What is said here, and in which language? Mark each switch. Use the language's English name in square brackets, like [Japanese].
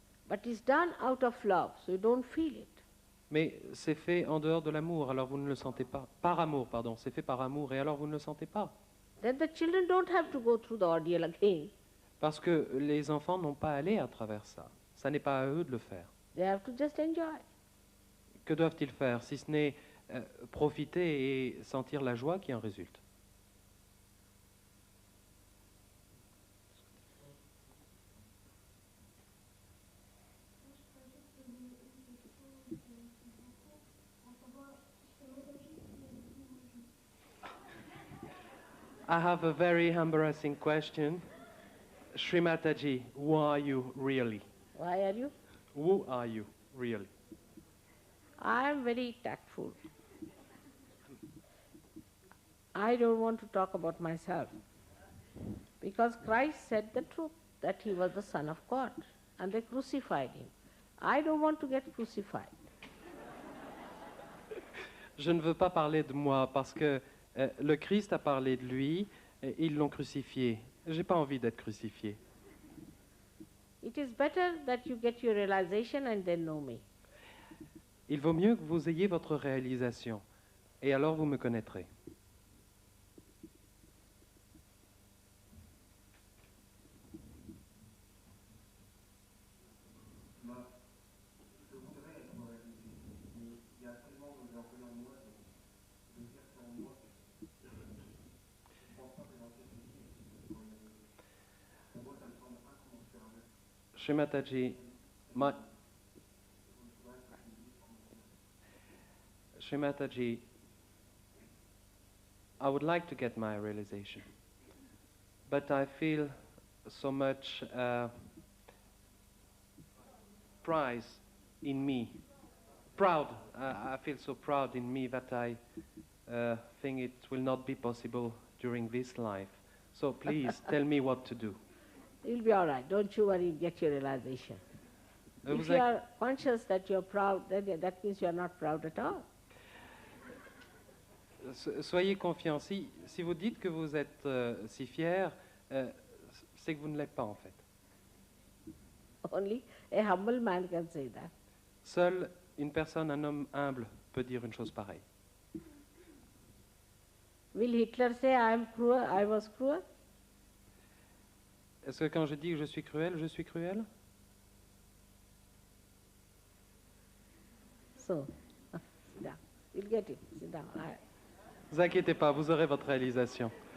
[English] But it's done out of love, so you don't feel it. [French] Mais c'est fait en dehors de l'amour, alors vous ne le sentez pas. Par amour, pardon. C'est fait par amour, et alors vous ne le sentez pas. [English] Then the children don't have to go through the ordeal again. [French] Parce que les enfants n'ont pas à aller à travers ça. Ça n'est pas à eux de le faire. [English] They have to just enjoy. [French] Que doivent-ils faire, si ce n'est profiter et sentir la joie qui en résulte? [English] I have a very embarrassing question. Srimataji, who are you really? Why are you? Who are you really? I am very tactful. I don't want to talk about myself. Because Christ said the truth, that he was the Son of God, and they crucified him. I don't want to get crucified. [French] Je ne veux pas parler de moi parce que le Christ a parlé de lui et ils l'ont crucifié. J'ai pas envie d'être crucifié. [English] It is better that you get your realization and then know me. [French] Il vaut mieux que vous ayez votre réalisation et alors vous me connaîtrez. Je voudrais être réalisé, mais il y a tellement de l'orgueil en moi, de fierté en moi, que je ne pense pas que dans cette vie, pour y arriver. Pour moi, ça me semble incommensurable. [English] Srimataji, Srimataji, I would like to get my realization, but I feel so much pride in me. Proud. I feel so proud in me that I think it will not be possible during this life. So please tell me what to do. You'll be all right. Don't you worry, get your realization. If [French] Vous [English] you are conscious that you're proud, then that means you're not proud at all. [French] Soyez confiants. Si vous dites que vous êtes si fier, c'est que vous ne l'êtes pas en fait. [English] Only a humble man can say that. [French] Seule une personne, un homme humble, peut dire une chose pareille. [English] Will Hitler say, I am cruel, I was cruel? [French] Est-ce que quand je dis que je suis cruel, je suis cruel? [English] So, sit down. You'll get it. Sit down. All right. [French] Ne vous inquiétez pas, vous aurez votre réalisation.